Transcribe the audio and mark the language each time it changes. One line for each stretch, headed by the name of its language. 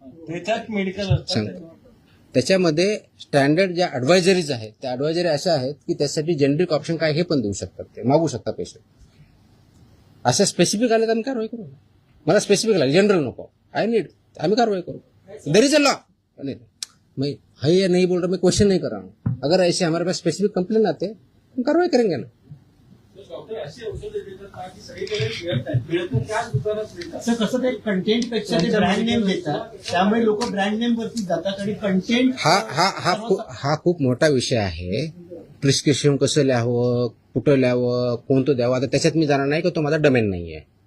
Marathi: त्याच्यात मेडिकल सांगतो. त्याच्यामध्ये स्टँडर्ड ज्या ॲडवायझरीज आहेत त्या ॲडवायझरी अशा आहेत की त्यासाठी जेनरिक ऑप्शन काय हे पण देऊ शकतात, ते मागू शकतात पेशंट. असं स्पेसिफिक आले तर आम्ही कारवाई करू. मला स्पेसिफिक लागेल, जनरल नको,
English: I need,
Marathi: आम्ही कारवाई करो.
English: There is a law.
Hindi: मैं है नहीं बोल रहा, मैं क्वेश्चन नहीं कर रहा हूँ. अगर ऐसे हमारे पास स्पेसिफिक कंप्लेन आते हम कार्रवाई करेंगे ना.
Marathi: असं कसं ते कंटेंट पेक्षा ते ब्रँड नेम देतात, त्यामुळे लोक ब्रँड नेम वरती जातात आणि कंटेंट. हा खूप मोठा विषय आहे. प्रिस्क्रिप्शन कसं लिहावं, कुठं लिहावं, कोणतं द्यावं, आता त्याच्यात मी जाणार नाही की तो माझा डोमेन नाही आहे.